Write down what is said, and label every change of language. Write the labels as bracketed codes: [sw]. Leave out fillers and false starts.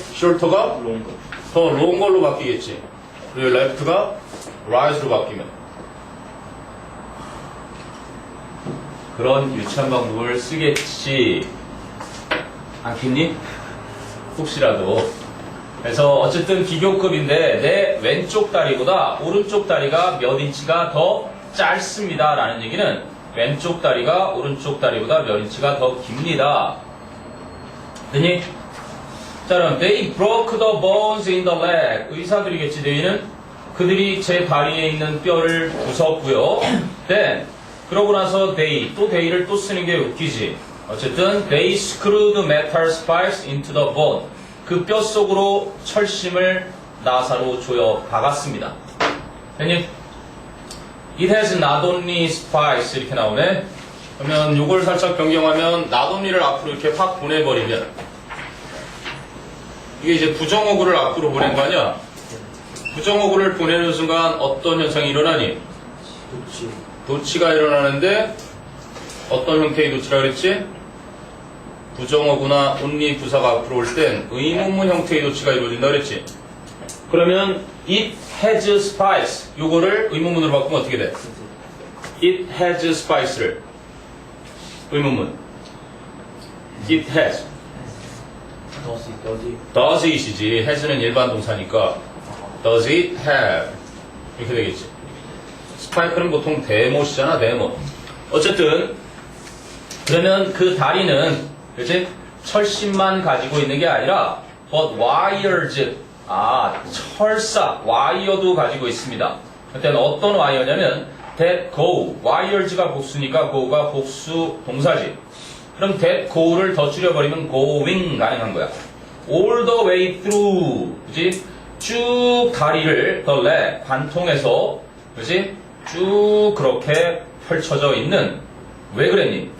[ko] shorter가 더 long 걸로 바뀌겠지. 그리고 left가 right으로 바뀌면 그런 유치한 방법을 쓰겠지 않겠니? 혹시라도. 그래서 어쨌든 비교급인데 내 왼쪽 다리보다 오른쪽 다리가 몇 인치가 더 짧습니다 라는 얘기는 왼쪽 다리가 오른쪽 다리보다 몇 인치가 더 깁니다. 됐니? 자, 그럼 [en] they broke the bones in the leg. [ko] 의사들이겠지. they는 그들이 제 다리에 있는 뼈를 부쉈고요. then 그러고 나서 또 they를 또 쓰는 게 웃기지. 어쨌든 [en] they screwed metal spikes into the bone. [ko] 그 뼈 속으로 철심을 나사로 조여 박았습니다. 됐니? [en] It has not only spikes [ko] 이렇게 나오네. 그러면 요걸 살짝 변경하면 not only를 앞으로 이렇게 확 보내버리면 이게 이제 부정어구를 앞으로 보낸 거 아니야? 부정어구를 보내는 순간 어떤 현상이 일어나니? 도치가 일어나는데 어떤 형태의 도치라 그랬지? 부정어구나 only 부사가 앞으로 올 땐 의문문 형태의 도치가 이루어진다 그랬지? 그러면 [en] it has spikes [ko] 요거를 의문문으로 바꾸면 어떻게 돼? [en] it has spikes를 의문문 it has does it이지 has는 일반 동사니까 does it have [ko] 이렇게 되겠지. 스파이크는 보통 데못이잖아. 데못. 어쨌든 그러면 그 다리는 그치? 철심만 가지고 있는 게 아니라 [en] but wires [ko] 철사 와이어도 가지고 있습니다. 그때는 어떤 와이어냐면 [en] that go [ko] wires가 복수니까 go가 복수 동사지. 그럼 that go를 더 줄여버리면 going 가능한 거야. [en] all the way through [ko] 그치? 쭉 다리를 the leg 관통해서 그치? 쭉 그렇게 펼쳐져 있는 왜 그랬니?